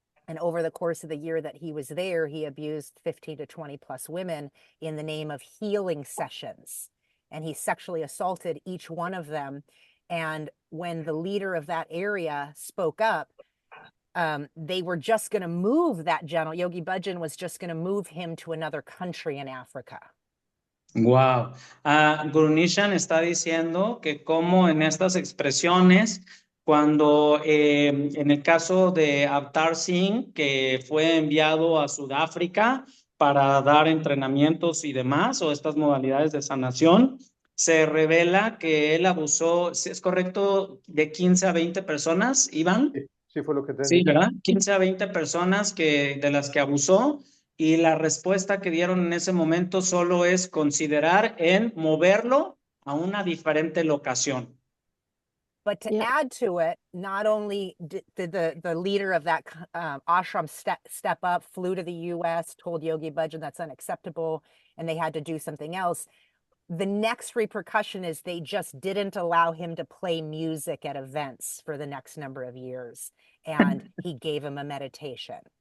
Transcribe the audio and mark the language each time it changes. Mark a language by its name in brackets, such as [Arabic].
[English] And over the course of the year that he was there, he abused 15 to 20 plus women in the name of healing sessions. And he sexually assaulted each one of them. And when the leader of that area spoke up, they were just going to move that general. Yogi Bhajan was just going to move him to another country in Africa. Wow. [Spanish] Guru Nishan está diciendo que como en estas expresiones, cuando en el caso de Avtar Singh, que fue enviado a Sudáfrica para dar entrenamientos y demás, o estas modalidades de sanación, se revela que él abusó, ¿sí es correcto?, de 15 a 20 personas, Iván. Sí, fue lo que te Sí, dije. ¿verdad? 15 a 20 personas de las que abusó, y la respuesta que dieron en ese momento solo es considerar en moverlo a una diferente locación. [English] But to add to it, not only did the leader of that ashram step up, flew to the U.S., told Yogi Bhajan that's unacceptable, and they had to do something else. The next repercussion is they just didn't allow him to play music at events for the next number of years, and he gave him a meditation.